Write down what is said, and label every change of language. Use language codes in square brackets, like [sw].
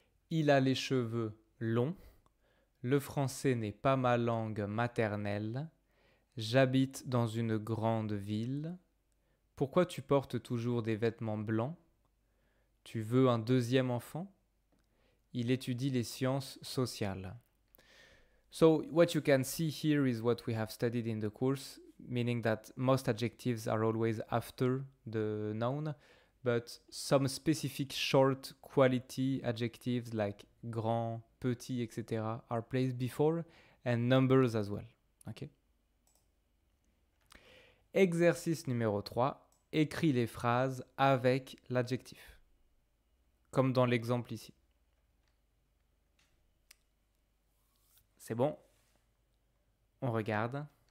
[fr] Il a les cheveux longs. Le français n'est pas ma langue maternelle. J'habite dans une grande ville. Pourquoi tu portes toujours des vêtements blancs? Tu veux un deuxième enfant? Il étudie les sciences sociales. [en] So what you can see here is what we have studied in the course, meaning that most adjectives are always after the noun, but some specific short quality adjectives like grand, petit, etc. are placed before, and numbers as well. Okay? [fr] Exercice numéro 3. Écris les phrases avec l'adjectif, comme dans l'exemple ici. C'est bon? On regarde.